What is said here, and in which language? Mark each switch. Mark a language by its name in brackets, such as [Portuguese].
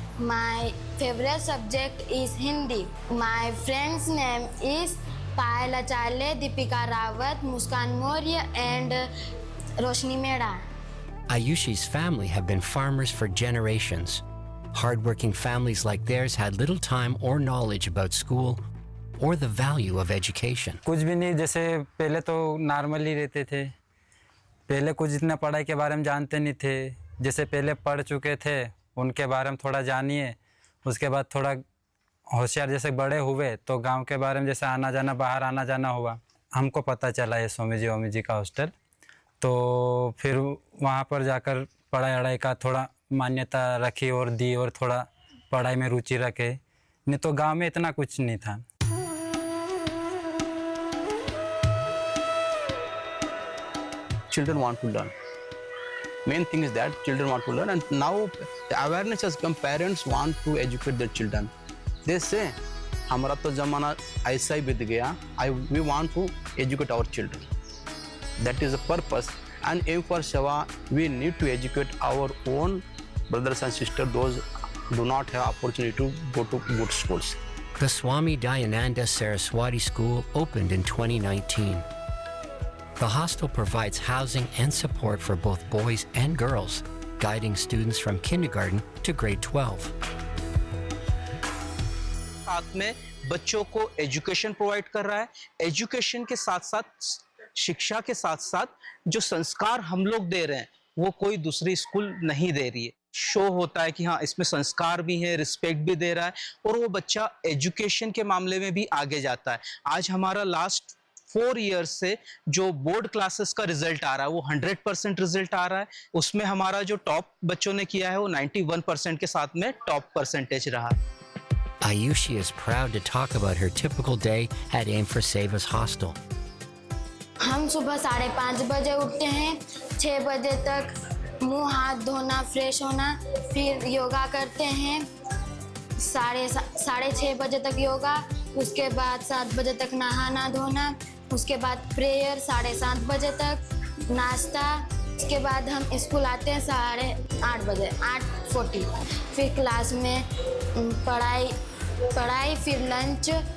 [English] My favorite subject is Hindi. My friend's name is Payal Acharya, Deepika Rawat, Muskan Maurya and Roshni Mehra. Ayushi's family have been farmers for generations. Hardworking families like theirs had little time or knowledge about school or the value of education. [Hindi] कुछ भी नहीं, जैसे पहले तो normally रहते थे, पहले कुछ इतना पढ़ाई के बारे में जानते नहीं थे, जैसे पहले पढ़ चुके थे उनके बारे में थोड़ा जानिए, उसके बाद थोड़ा होशियार जैसे बड़े हुए तो गांव के बारे में जैसे आना जाना बाहर आना जाना हुआ, हमको पता चला ये स्वामी जी का हॉस्टल, तो फिर वहाँ पर जाकर पढ़ाई का थोड़ा मान्यता रखी और दी और थोड़ा पढ़ाई में रुचि रखे, नहीं तो गांव में इतना कुछ नहीं था. [English] Children want to learn. Main thing is that children want to learn, and now the awareness has come. Parents want to educate their children. They say, [Hindi] हमारा तो जमाना ऐसा ही बीत गया. [English] We want to educate our children. That is the purpose. And Aim for SEVA, we need to educate our own brothers and sisters, those do not have opportunity to go to good schools. The Swami Dayananda Saraswati School opened in 2019. The hostel provides housing and support for both boys and girls, guiding students from kindergarten to grade 12. [Hindi] साथ में बच्चों को education provide कर रहा है, education के साथ साथ शिक्षा के साथ साथ जो संस्कार हम लोग दे रहे हैं वो कोई दूसरी स्कूल नहीं दे रही है. शो होता है कि हाँ इसमें संस्कार भी है, रिस्पेक्ट भी दे रहा है और वो बच्चा एजुकेशन के मामले में भी आगे जाता है. आज हमारा लास्ट 4 इयर्स से जो बोर्ड क्लासेस का रिजल्ट आ रहा है वो 100% रिजल्ट आ रहा है. उसमें हमारा जो टॉप बच्चों ने किया है वो 91% के साथ में टॉप परसेंटेज रहा. [English] Ayushi is proud to talk about her typical day at Aim for SEVA's hostel. [Hindi] हम सुबह 5:30 बजे उठते हैं, 6 बजे तक मुंह हाथ धोना, फ्रेश होना, फिर योगा करते हैं, 6:30 बजे तक योगा, उसके बाद 7 बजे तक नहाना धोना, उसके बाद प्रेयर 7:30 बजे तक, नाश्ता, उसके बाद हम स्कूल आते हैं 8:30 बजे, 8:40, फिर क्लास में पढ़ाई, फिर लंच,